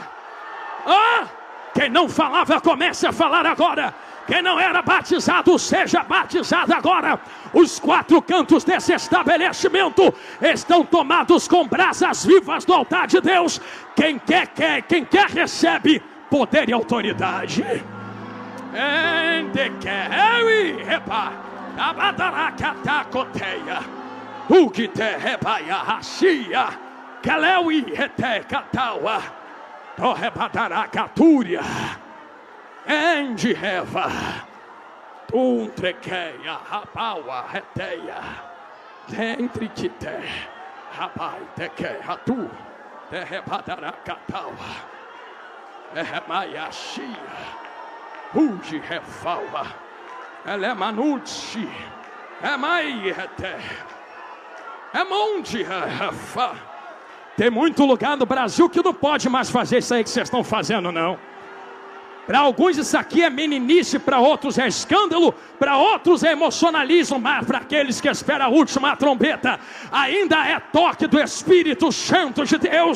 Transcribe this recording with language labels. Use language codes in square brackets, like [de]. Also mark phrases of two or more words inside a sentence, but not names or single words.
[pt] Quem não falava, comece a falar agora. Quem não era batizado, seja batizado agora. Os 4 cantos desse estabelecimento estão tomados com brasas vivas do altar de Deus. Quem quer recebe poder e autoridade. Torrebadaracatúria, endreva, tuntrequeia, rapaua, reteia, dentriquite, rapai, teque, ratu, terrebadaracataua, eremaiaxia, uge, refaua, elemanutsi, emairete, emonde, refa. Tem muito lugar no Brasil que não pode mais fazer isso aí que vocês estão fazendo, não. Para alguns isso aqui é meninice, para outros é escândalo, para outros é emocionalismo, mas para aqueles que esperam a última trombeta, ainda é toque do Espírito Santo de Deus.